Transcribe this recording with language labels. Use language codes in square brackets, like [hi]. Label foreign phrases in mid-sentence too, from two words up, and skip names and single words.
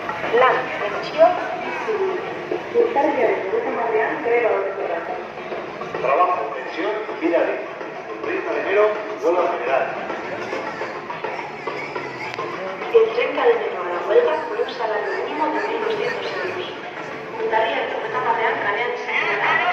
[eu] lan, pentsio, urtarriaren hogeita hamarean greba horreko da. [es] Trabajo, pensión y vida digna. El 30 de enero, huelga general. El 30 de enero a la huelga por un salario mínimo de 1.200 euros. [eu] Urtarriaren hogeita hamarean kalean izango da.